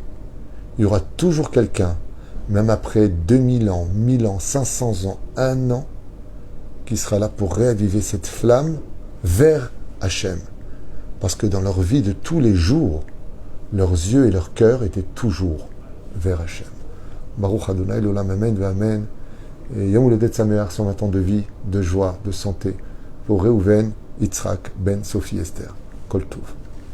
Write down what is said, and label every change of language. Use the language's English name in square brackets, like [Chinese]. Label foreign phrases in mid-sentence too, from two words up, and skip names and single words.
[French] Il y aura toujours quelqu'un, même après 2000 ans, 1000 ans, 500 ans, 1 an, qui sera là pour réaviver cette flamme vers Hachem. Parce que dans leur vie de tous les jours, leurs yeux et leur cœur étaient toujours vers Hachem. [Hebrew] ברוך אדוני לעולם אמן אמן. [French] Et [Hebrew] יום הולדת שמח, [French] 120 ans de vie, de joie, de santé, pour Reuven, Yitzhak, Ben, Sophie, Esther. [Hebrew] כל טוב.